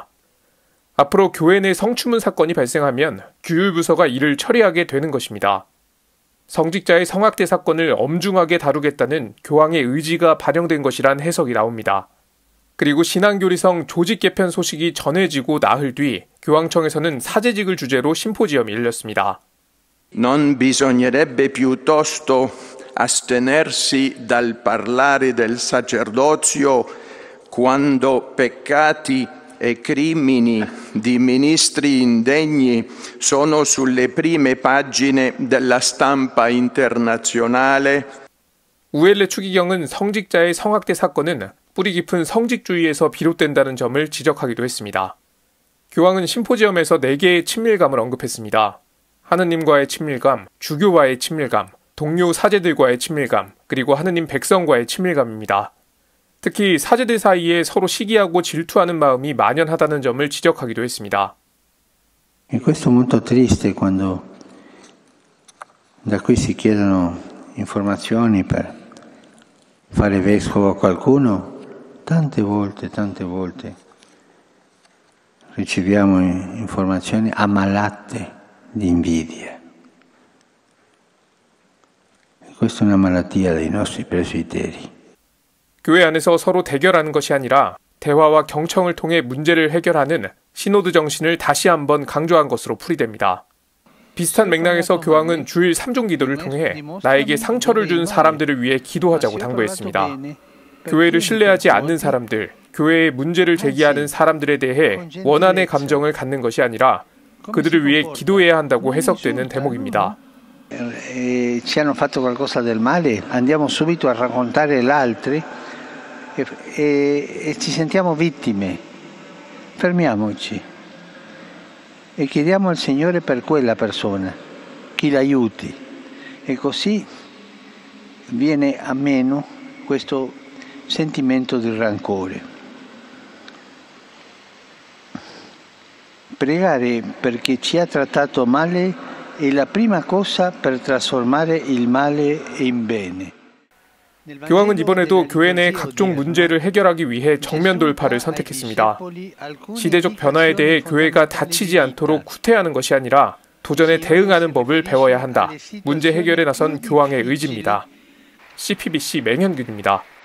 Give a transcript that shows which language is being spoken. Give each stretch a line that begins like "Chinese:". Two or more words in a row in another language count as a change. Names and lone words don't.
Korean: 앞으로 교회 내 성추문 사건이 발생하면 규율부서가 이를 처리하게 되는 것입니다. 성직자의 성학대 사건을 엄중하게 다루겠다는 교황의 의지가 반영된 것이란 해석이 나옵니다. 그리고 신앙교리성 조직 개편 소식이 전해지고 나흘 뒤 교황청에서는 사제직을 주제로 심포지엄이 열렸습니다.
Italian: Non bisognerebbe piuttosto astenersi dal parlare del sacerdozio quando peccati e crimini di ministri indegni sono sulle prime pagine della stampa internazionale.
Korean: 우엘레 추기경은 성직자의 성학대 사건은 뿌리 깊은 성직주의에서 비롯된다는 점을 지적하기도 했습니다. 교황은 심포지엄에서 4개의 친밀감을 언급했습니다. 하느님과의 친밀감, 주교와의 친밀감, 동료 사제들과의 친밀감, 그리고 하느님 백성과의 친밀감입니다. 특히 사제들 사이에 서로 시기하고 질투하는 마음이 만연하다는 점을 지적하기도 했습니다.
Italian: E questo è molto triste quando da qui si chiedono informazioni per fare vescovo a qualcuno. Tante volte riceviamo informazioni ammalate di invidia. Questa è una malattia dei nostri presbiteri.
Korean: 교회 안에서 서로 대결하는 것이 아니라 대화와 경청을 통해 문제를 해결하는 시노드 정신을 다시 한번 강조한 것으로 풀이됩니다. 비슷한 맥락에서 교황은 주일 3종 기도를 통해 나에게 상처를 준 사람들을 위해 기도하자고 당부했습니다. 교회를 신뢰하지 않는 사람들, 교회에 문제를 제기하는 사람들에 대해 원한의 감정을 갖는 것이 아니라 그들을 위해 기도해야 한다고 해석되는 대목입니다.
Italian: Ci hanno fatto qualcosa del male, andiamo subito a raccontare agli altri e ci sentiamo vittime. Fermiamoci e chiediamo al Signore per quella persona, che l'aiuti. E così viene a meno questo sentimento di rancore. Pregare perché ci ha trattato male è la prima cosa per trasformare il male in bene.
Korean: 교황은 이번에도 교회 내 각종 문제를 해결하기 위해 정면 돌파를 선택했습니다. 시대적 변화에 대해 교회가 다치지 않도록 후퇴하는 것이 아니라 도전에 대응하는 법을 배워야 한다. 문제 해결에 나선 교황의 의지입니다. CPBC 맹현균입니다.